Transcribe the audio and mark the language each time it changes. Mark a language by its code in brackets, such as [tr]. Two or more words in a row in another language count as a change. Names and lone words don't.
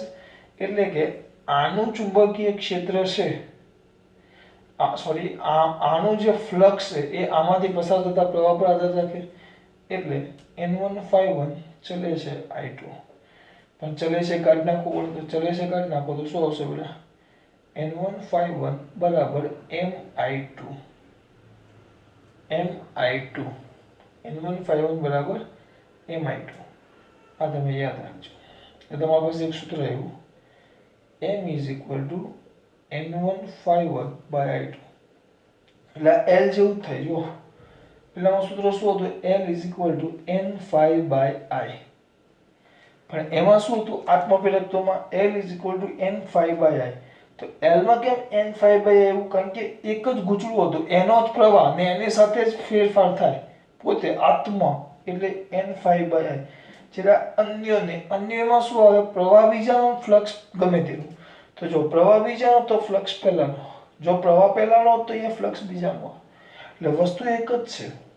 [gu] એટલે કે આનું ચુંબકીય ક્ષેત્ર છે આનું જે ફ્લક્સ છે એ આમાંથી પસાર થતા પ્રવાહ પર આધાર રાખે એટલે N1 ∅1 ચલે છે I2 પણ ચલે છે કાઢી નાખો બોલો તો ચલે છે કાઢી નાખો તો શું આવશે બેટા N151 બરાબર MI2 N151 બરાબર MI2 આ તમે યાદ રાખજો તો તમારી પાસે એક સૂત્ર આવ્યું [en] M is equal to N151 by I2 [gu] એટલે L જેવું જ થાય જો પેલાનું સૂત્ર શું હતું [en] L is equal to N5 by I [gu] પણ એમાં શું હતું આત્મપ્રેરકત્વમાં [en] L is equal to N5 by I [gu] તો L માં કેમ [en] N5 by I [gu] એવું કારણ કે એક જ ગૂંચળું હતું એનો જ પ્રવાહ ને એની સાથે જ ફેરફાર થાય પોતે આત્મા એટલે [en] N5 by I [gu] જેના અન્યમાં શું આવે પ્રવાહ બીજાનો ફ્લક્સ ગમે તેનું તો જો પ્રવાહ બીજાનો તો ફ્લક્સ પહેલાનો જો પ્રવાહ પહેલાનો તો અહીંયા ફ્લક્સ બીજાનો એટલે વસ્તુ એક જ છે